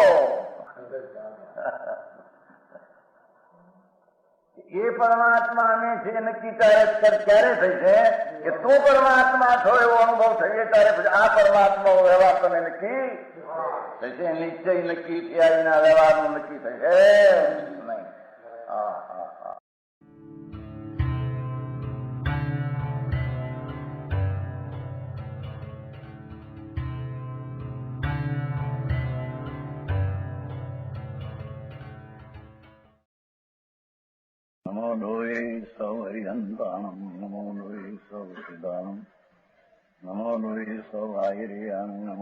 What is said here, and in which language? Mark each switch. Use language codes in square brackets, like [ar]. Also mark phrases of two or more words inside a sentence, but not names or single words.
[gu] એ પરમાત્માને છે નક્કી ક્યારે થઈ છે કે તું પરમાત્મા છો એવો અનુભવ થઈએ ત્યારે પછી આ પરમાત્મા વ્યવહાર તને નક્કી થશે. નિશ્ચય નક્કી થયા વિના વ્યવહારનું નક્કી થશે નહીં. હા હા હા. [pra] नमो लोये सौ हरिहंताणम नमो लोये सौ सिदानम नमो लोये सौ आयर्याणम नमो